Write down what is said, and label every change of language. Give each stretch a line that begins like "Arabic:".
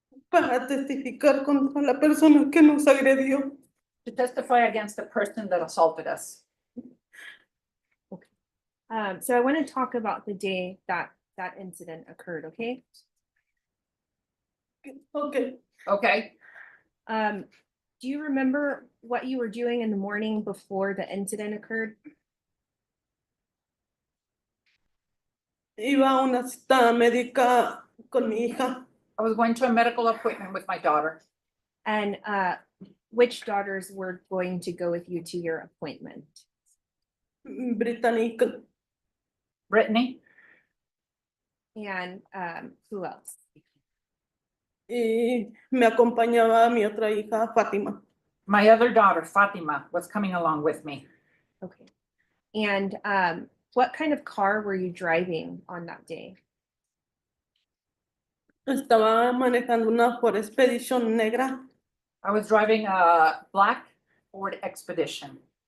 Spanish: para testificar contra la persona que nos agredió.
English: To testify against the person that assaulted us. So I want to talk about the day that that incident occurred, okay? Ok, Okay, Do you remember what you were doing in the morning before the incident occurred?
Spanish: iba a una cita médica con mi hija.
English: I was going to a medical appointment with my daughter. And which daughters were going to go with you to your appointment?
Spanish: Británica
English: Brittany, And who else?
Spanish: y me acompañaba mi otra hija, Fátima.
English: my other daughter, Fatima, was coming along with me. Okay. And what kind of car were you driving on that day?
Spanish: Estaba manejando una Ford Expedition negra.
English: I was driving a black Ford Expedition.